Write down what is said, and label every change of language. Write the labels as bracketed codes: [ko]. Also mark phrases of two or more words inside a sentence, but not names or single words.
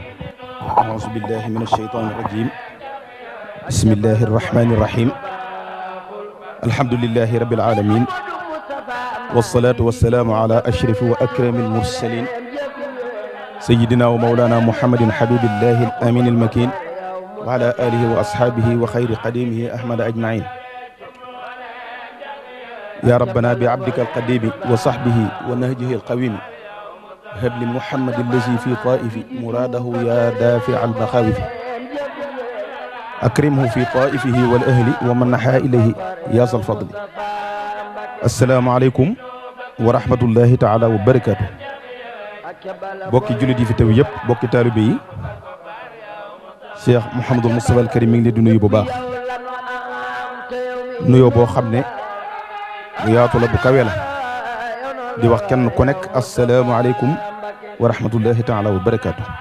[ar] أعوذ بالله من الشيطان الرجيم بسم الله الرحمن الرحيم الحمد لله رب العالمين والصلاة والسلام على أشرف وأكرم المرسلين سيدنا ومولانا محمد حبيب الله الأمين المكين وعلى آله وأصحابه وخير قادميه أحمد أجمعين يا ربنا بعبدك القديم وصحبه ونهجه القويم حبل محمد الذي في طيفي مراده يا دافع المخاوف أكرمه في طيفه والأهل ومن نحا إليه يا ذا الفضل السلام عليكم ورحمة الله تعالى وبركاته [wo] bokki jullit yi fi teew yëpp bokki taalibe yi Cheikh Mouhamadul Moustapha al Karim mi ngi leen di nuyu bu baax nuyoo boo xam ne bu yaatu la bu kawe la di wax kenn ku nekk [ar] السلام عليكم ورحمة الله تعالى وبركاته